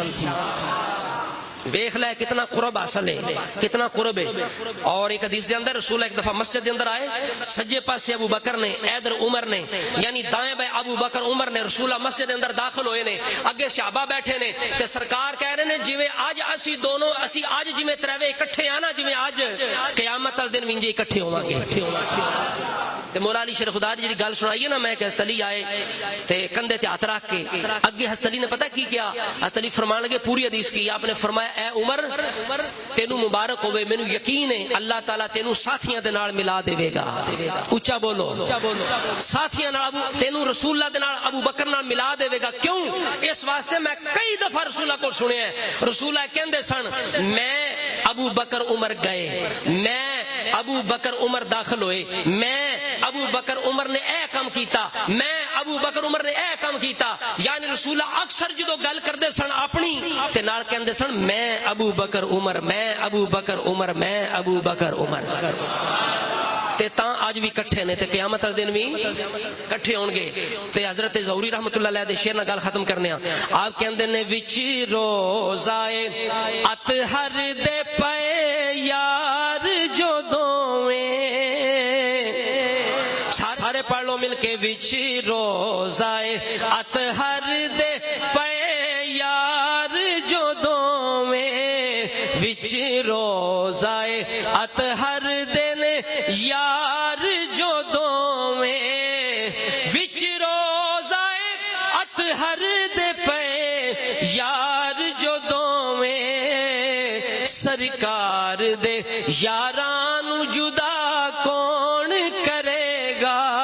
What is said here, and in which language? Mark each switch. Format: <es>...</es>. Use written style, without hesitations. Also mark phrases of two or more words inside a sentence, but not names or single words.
<pa>دیکھ لے کتنا قرب حاصل ہے کتنا قرب ہے.</pa> <ur>اور ایک حدیث کے اندر رسول ایک دفعہ مسجد کے اندر آئے.</ur> <pa>سجے پاسے</pa> <ur>ابو بکر نے ادھر عمر نے یعنی دائیں بائیں ابو بکر عمر نے رسول اللہ مسجد کے اندر داخل ہوئے نے.</ur> <pa>اگے صحابہ بیٹھے نے تے سرکار کہہ رہے نے جویں اج اسی دونوں اسی اج جویں تروے اکٹھے آ نا جویں اج قیامت والے دن وینجے اکٹھے ہوواں گے. تے مولا علی شیر خدا دی جڑی گل سنائی ہے نا میں کہ حضرت علی آئے تے کندھے تے ہاتھ رکھ کے اگے حضرت علی نے پتہ کی کیا حضرت علی فرمان لگے پوری حدیث کی آپ نے فرمایا اے عمر تینوں مبارک ہوئے مینوں یقین ہے اللہ تعالیٰ تینوں ساتھیاں دے نال ملا دے گا اونچا بولو ساتھیاں نال تینوں رسول اللہ دے نال ابو بکر نال ملا دے گا کیوں اس واسطے میں کئی دفعہ رسول اللہ کو سنیا ہے رسول اللہ کہندے سن میں ابو بکر عمر گئے میں ابو بکر عمر داخل ہوئے میں ابو بکر عمر نے اے کام کیتا میں ابو بکر عمر نے اے کام کیتا یعنی رسول اللہ اکثر جدو گل کردے سن اپنی تے نال کہندے سن میں ابو بکر عمر میں ابو بکر عمر میں ابو بکر عمر تے تاں آج بھی کٹھے نے تے قیامت والے دن بھی کٹھے ہون گے تے حضرت ظہوری رحمتہ اللہ علیہ دے شعر نال گل ختم کرنے آپ کہندے نے وچ روزائے اطہر دے پئے یار جو دوویں سارے پڑھ لو مل کے وچ روزائے اطہر دے پئے یار جو دوویں وچ روزائے اطہر دے یار جو دوویں وچ روزائے اطہر دے پئے یار جو دوویں سرکار دے یاراں نو جدا کون کرے گا</pa>